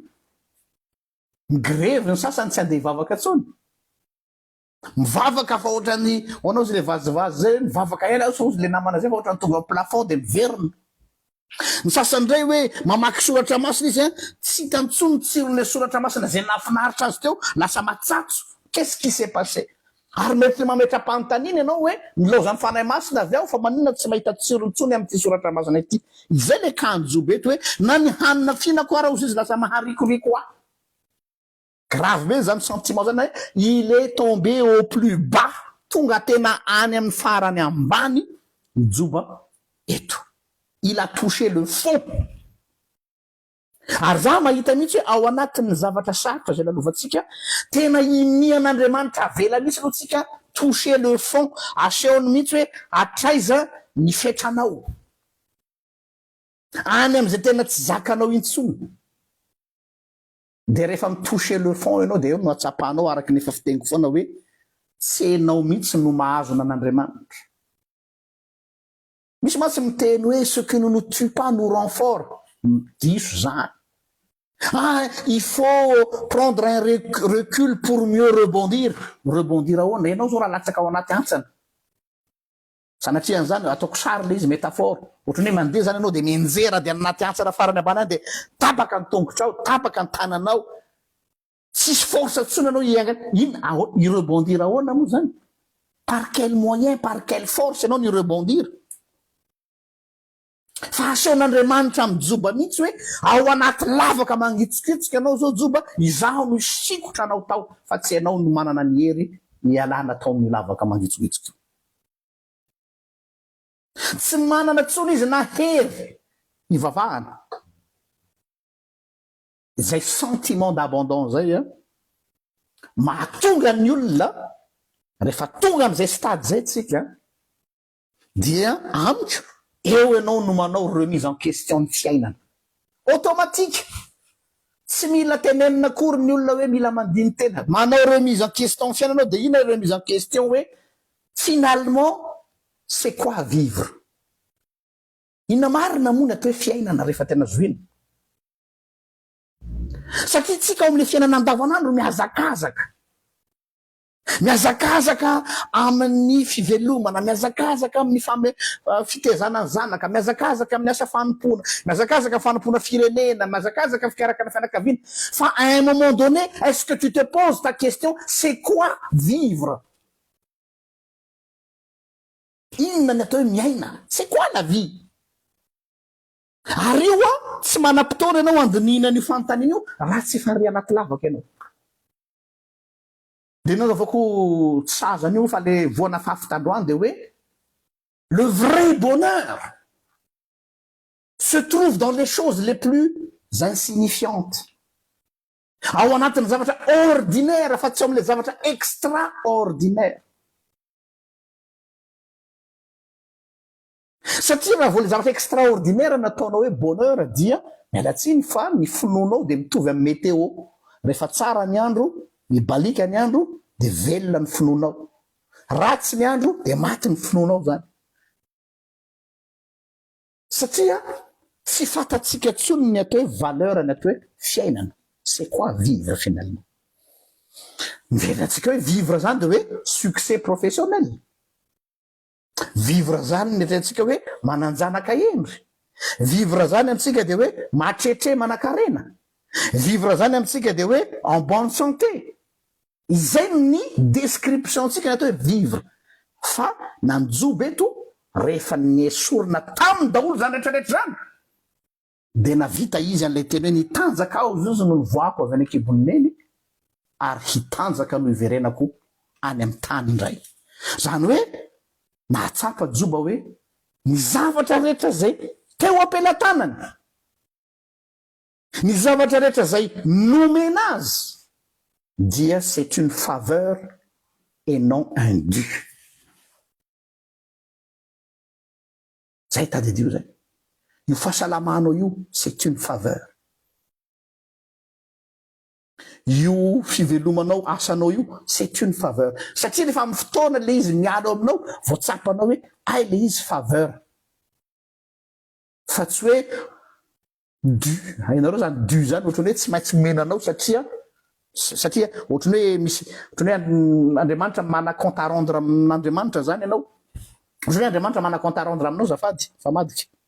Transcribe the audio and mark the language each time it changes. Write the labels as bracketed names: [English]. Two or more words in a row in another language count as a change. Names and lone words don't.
[Malagasy] Migrevy ny sasany tsy andeha hivavaka tsony, mivavaka fa ohatrany anao zay le vazivazy zay mivavaka ela so le namana zay fa ohatrany tonga amin'ny plafond de miverina. Ny sasany ndray hoe mamaky soratra masina izy tsy hitany tsony tsirony soratra masina zay nafinaritra azy teo, lasa matsatso. [French] Qu'est-ce qui s'est passé? [Malagasy] Ary mety mametra-panontaniana ianao hoe nilozany fanahy masina avy aho fa maninona tsy mahita tsirony tsony amin'ity soratra masina ity. Izay le kanjo eto hoe na ny hanina fihinako ara ozy izy lasa maharikoriko ahy. Grave be zany sentiment zany hoe [French] il est tombé au plus bas, [Malagasy] tonga tena any amin'ny farany ambany Djoba eto. [French] Il a touché le fond. [Malagasy] Ary za mahita mihitsy hoe ao anatin'ny zavatra sarotra zay lalovantsika tena inian'Andriamanitra avela mihitsy aloha tsika [French] toucher le fond, [Malagasy] asehony mihitsy hoe atraiza ny fetranao any am'izay tena tsy zakanao intsony. De rehefa [French] mitoucher le fond [Malagasy] ianao de eo no atsapanao araky nefa fiteniko foana hoe tsy enao mihitsy no mahazona an'Andriamanitra. Misy matsy miteny hoe [French] ce que nous ne tue pas nous rend fort. [Malagasy] Diso zany. [French] Il faut prendre un recul pour mieux rebondir. [Malagasy] Rebondir ahoana? Ianao zao raha latsaka ao anaty antsana. Sanatria an'izany ataoko sary le izy métaphore. Ohatrany hoe mandeha zany ianao de mienjera de anaty antsana farany ambany any de tapaka ny tongotrao, tapaka ny tananao. Tsisy force tsony anao iangana. Ino i rebondir ahoana moa zany? [French] Par quel moyen, par quelle force [Malagasy] ianao ni [French] rebondir? [Malagasy] fa aseon'andriamanitra amin'ny joba mihitsy hoe ao anaty lavaka mangitsikitsika anao zao joba izaho no sikotra anao tao fa tsy ianao no manana ny hery ialana tao amin'ny lavaka mangitsokitsika tsy manana tsony izy na hery ivavahana zay [French] sentiment d'abandon [Malagasy] zay a mahatonga ny olona rehefa tonga am'izay stade zay tsika dia amiko eo ianao no manao [French] remise en question [Malagasy] ny fiainana automatique tsy mila tenenina akory ny olona hoe mila mandiny tena manao [French] remise en question [Malagasy] ny fiainanao de ina [French] remise en question [Malagasy] hoe [French] finalement c'est quoi vivre [Malagasy] ina marina moa ny atao hoe fiainana rehefa tena zoina satria tsika ao amin'le fiainana andavanandro miazakazaka amin'ny fivelomana miazakazaka amin'ny fitezana ny zanaka miazakazaka amin'ny asa fanompona miazakazaka fanompona firenena miazakazaka fikarakana fianakaviana fa [French] à un moment donné est-ce que tu te poses ta question c'est quoi vivre [Malagasy] inona ny atao hoe miaina [French] c'est quoi la vie [Malagasy] ary io a tsy manam-potoana ianao andinina ny fanontaniana io raha tsy efa ry anaty lavaka ianao de nao avako tsazany io fa le voana fafitandroany de hoe [French] le vrai bonheur se trouve dans les choses les plus insignifiantes [Malagasy] ao anatin'ny zavatra ordinaire fa tsy ao am'le zavatra extraordinaire satria raha vo le zavatra extraordinaire nataonao hoe bonheur dia mialatsiny fa ny finoanao de mitovy amin'ny météo rehefa tsara ny andro mibalika ny andro de velona ny finoanao ratsy ny andro de maty ny finoanao zany satria tsy fatatsika tsony ny atao hoe valeur ny atao hoe fiainana [French] c'est quoi vivre finalement [Malagasy] mivelantsika hoe vivre zany de hoe [French] succès professionnel [Malagasy] vivre zany ny atantsika hoe mananjanaka endry vivre zany amitsika de hoe matretre manan-karena vivre zany amitsika de hoe [French] en bonne santé [Malagasy] izay ny description tsika ny atao hoe vivre fa nanjoby eto rehefa niesorina taminy daholo zany rehetrarehetra zany de navita izy an'lay teny hoe nitanjaka ao izy no nivoako avy any akiboniny ary hitanjaka no iverenako any amin'ny tany indray zany hoe nahatsapa joba hoe ny zavatra rehetra zay teo ampelantanany ny zavatra rehetra zay nomena azy dia [French] c'est une faveur et non un dû [Malagasy] zay tadidio zay io fahasalamanao io [French] c'est une faveur [Malagasy] io fivelomanao asanao io [French] c'est une faveur [Malagasy] satria rehefa amin'ny fotoana le izy mialo aminao voatsapanao hoe ay le izy faveur fa tsy hoe du hainareo zany du zany ohatrany hoe tsy maintsy menanao satria ohatrany hoe misy ohatrany hoe andriamanitra mana [French] compte à rendre [Malagasy] amin'andriamanitra zany ianao ohatrany hoe andriamanitra mana [French] compte à rendre [Malagasy] aminao zafady fa madika